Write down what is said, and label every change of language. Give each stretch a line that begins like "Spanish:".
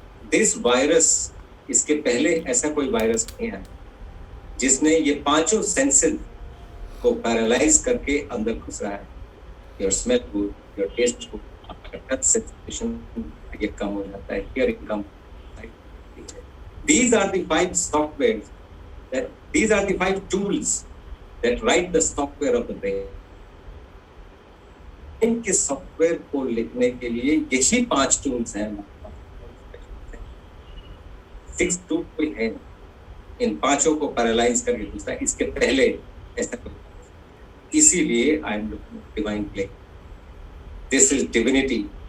English: this virus,
Hindi: इसके पहले ऐसा कोई वायरस नहीं है जिसने ये पांचों सेंसेस को पैरालाइज करके अंदर घुस रहा है.
English: your smell good, your taste good, touch sensation
Hindi: ये कम हो जाता है,
English: Hearing कम. These are the 5 softwares that, these are the 5 tools that write the software of the brain.
Hindi: इनके सॉफ्टवेयर को लिखने के लिए यही 5 टूल्स हैं. 6 टूल कोई है, इन 5 को पैरालाइज करके दूसरा, इसके पहले ऐसा कोई.
English: इसीलिए I am looking divine play. This is divinity.